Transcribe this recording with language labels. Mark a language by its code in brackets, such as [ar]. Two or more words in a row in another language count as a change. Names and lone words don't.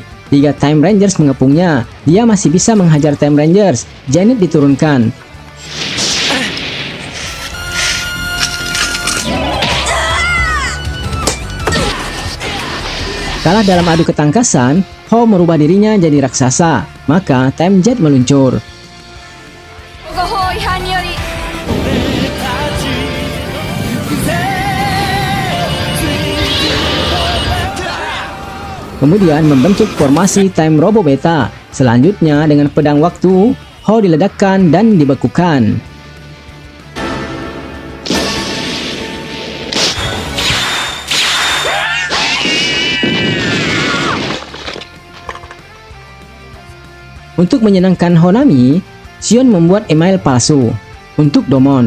[id] 3 Time Rangers mengepungnya. Dia masih bisa menghajar Time Rangers. Janet diturunkan. Kalah dalam adu ketangkasan, Ho merubah dirinya jadi raksasa. Maka Time Jet meluncur. [ja] ご法違反により [id] Kemudian membentuk formasi Time Robo Beta. Selanjutnya dengan pedang waktu, Ho diledakkan dan dibekukan. Untuk menyenangkan Honami, Shion membuat email palsu untuk Domon.